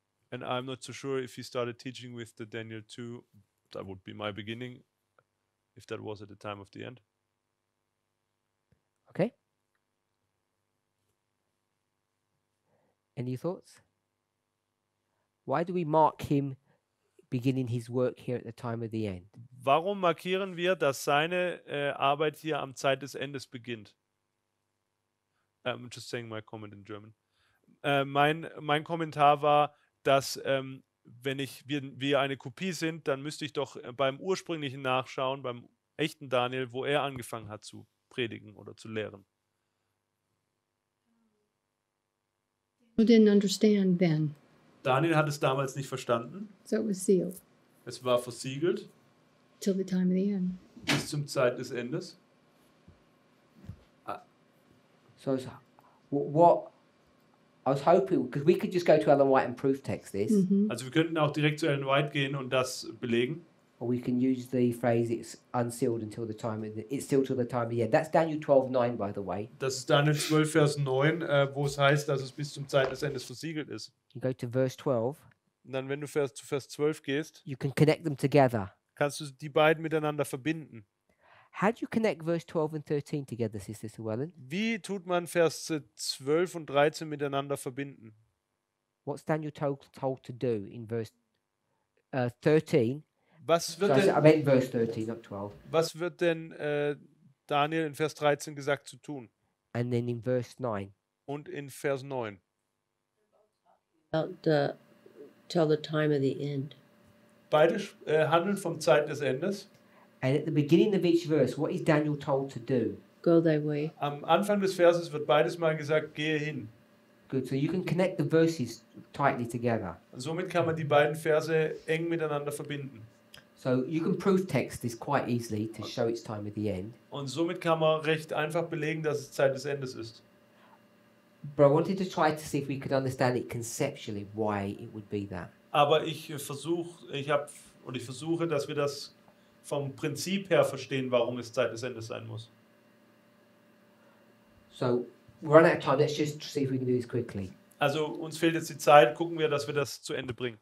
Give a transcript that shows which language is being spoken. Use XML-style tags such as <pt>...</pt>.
<en>And I'm not so sure if he started teaching with the Daniel 2, that would be my beginning, if that was at the time of the end. Okay. Any thoughts? Why do we mark him beginning his work here at the time of the end?</en> <de>Warum markieren wir, dass seine Arbeit hier am Zeit des Endes beginnt?</de> <en>I'm just saying my comment in German.</en> <de>Mein Kommentar war, dass wenn wir eine Kopie sind, dann müsste ich doch beim ursprünglichen nachschauen, beim echten Daniel, wo er angefangen hat zu predigen oder zu lehren.</de> <en>Who didn't understand then?</en> <de>Daniel hat es damals nicht verstanden.</de> <en>So it was sealed</en> <de>Es war versiegelt</de> <en>till the time of the end.</en> <de>bis zum Zeit des Endes.</de> <en>So what I was hoping, because we could just go to Ellen White and proof text this,</en> <de>Also wir könnten auch direkt zu Ellen White gehen und das belegen.</de> <en>or we can use the phrase "it's unsealed until the time of it's sealed till the time of the end." That's Daniel 12:9, by the way.</en> <de>Das ist Daniel 12, Vers 9, wo es heißt, dass es bis zum Zeit des Endes versiegelt ist.</de> <en>You go to verse 12.</en> <de>Und dann, wenn du zu Vers 12 gehst,</de> <en>You can connect them together.</en> <de>kannst du die beiden miteinander verbinden.</de> <en>How do you connect verse 12 and 13 together, Sister Llewellyn?</en> <de>Wie tut man Vers 12 und 13 miteinander verbinden?</de> <en>What's Daniel told to do in verse 13?</en> <de>Was wird,</de> <en>Sorry, I meant verse 13, not 12.</en> <de>was wird denn Daniel in Vers 13 gesagt zu tun?</de> <en>And then in verse 9.</en> <de>Und in Vers 9?</de> <en>About till the time of the end.</en> <de>Beide handeln vom Zeit des Endes.</de> <en>And at the beginning of each verse, what is Daniel told to do? Go thy way.</en> <de>Am Anfang des Verses wird beides mal gesagt, gehe hin.</de> <en>Good. So you can connect the verses tightly together.</en> <de>Und somit kann man die beiden Verse eng miteinander verbinden.</de> <en>So you can proof text this quite easily to show its time at the end.</en> <de>Und somit kann man recht einfach belegen, dass es Zeit des Endes ist.</de> <en>But I wanted to try to see if we could understand it conceptually, why it would be that.</en> <de>Aber ich versuche, dass wir das vom Prinzip her verstehen, warum es Zeit des Endes sein muss.</de> <en>So we're running out of time. Let's just see if we can do this quickly.</en> <de>Also uns fehlt jetzt die Zeit, gucken wir, dass wir das zu Ende bringen.</de>